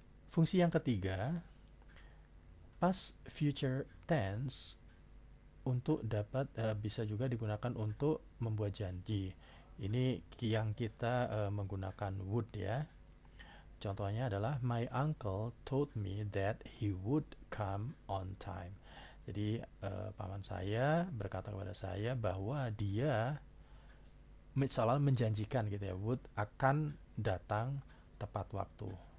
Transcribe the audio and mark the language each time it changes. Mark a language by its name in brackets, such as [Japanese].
[Indonesian] Fungsi yang ketiga, past future tense untuk dapat bisa juga digunakan untuk membuat janji. Ini yang kita menggunakan would ya. Contohnya adalah [English] my uncle told me that he would come on time. [Indonesian] Jadi paman saya berkata kepada saya bahwa dia misalnya menjanjikan gitu ya, would akan datang tepat waktu.